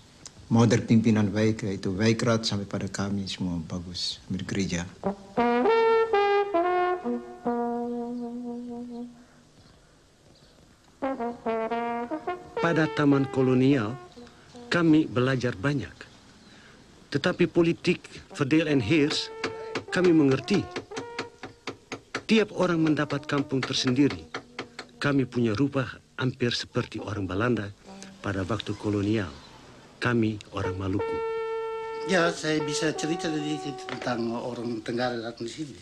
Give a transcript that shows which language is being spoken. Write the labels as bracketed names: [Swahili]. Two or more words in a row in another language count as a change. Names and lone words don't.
[Indonesian] Mau dari pimpinan baik, yaitu Wijkrat sampai pada kami semua bagus di gereja. Pada taman kolonial, kami belajar banyak. Tetapi politik [Dutch] verdeel en heers, [Indonesian] kami mengerti. Tiap orang mendapat kampung tersendiri. Kami punya rupa hampir seperti orang Belanda pada waktu kolonial. Kami orang Maluku. Ya, saya bisa cerita sedikit tentang orang Tenggara datang di sini.